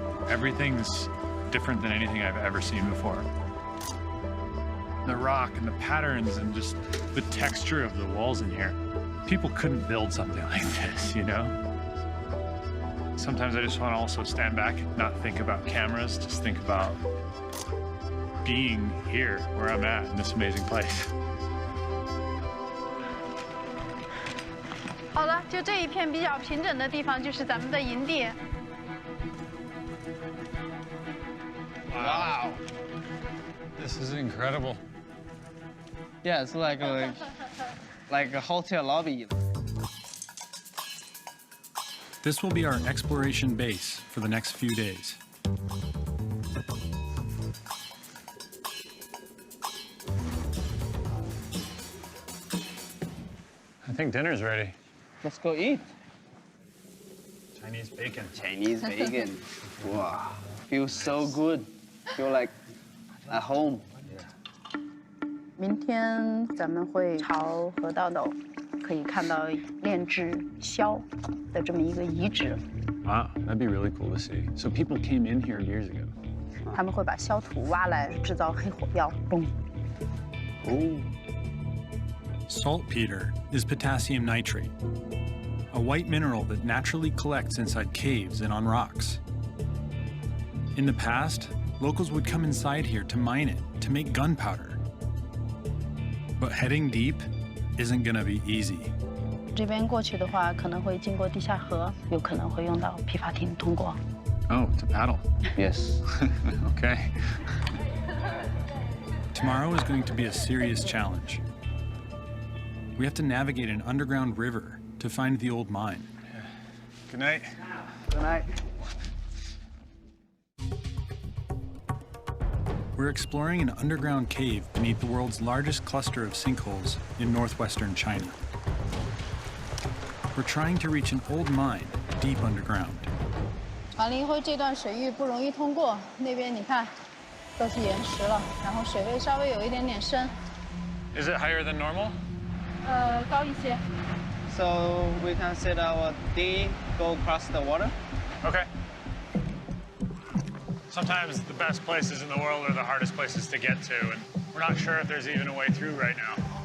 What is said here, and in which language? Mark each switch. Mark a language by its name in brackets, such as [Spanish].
[English] Everything's different than anything I've ever seen before. The rock and the patterns and just the texture of the walls in here. People couldn't build something like this, you know? Sometimes I just want to also stand back and not think about cameras, just think about being here where I'm at in this amazing place. [Chinese] 好了，就这一片比较平整的地方，就是咱们的营地。 [English] Wow. This is incredible. Yeah, it's like a hotel lobby. This will be our exploration base for the next few days. I think dinner's ready. Let's go eat. Chinese bacon. Chinese bacon. Wow. Feels so good. Feel like at home. [Chinese] 明天咱们会朝河道斗，可以看到炼制硝的这么一个遗址。 [English] Wow, that'd be really cool to see. So people came in here years ago. [Chinese] 他们会把硝土挖来制造黑火药，嘣。 [English] Oh. Saltpeter is potassium nitrate, a white mineral that naturally collects inside caves and on rocks. In the past, locals would come inside here to mine it to make gunpowder. But heading deep isn't gonna be easy. [Chinese] 这边过去的话，可能会经过地下河，有可能会用到皮筏艇通过。 [English] Oh, to paddle. Yes. Okay. Tomorrow is going to be a serious challenge. We have to navigate an underground river to find the old mine. Good night. Good night. We're exploring an underground cave beneath the world's largest cluster of sinkholes in northwestern China. We're trying to reach an old mine deep underground. [Chinese] 船林灰这段水域不容易通过，那边你看，都是岩石了，然后水位稍微有一点点深。 [English] Is it higher than normal? [Chinese] 高一些。 [English] So we can set our dinghy, go across the water. Okay. Sometimes the best places in the world are the hardest places to get to, and we're not sure if there's even a way through right now.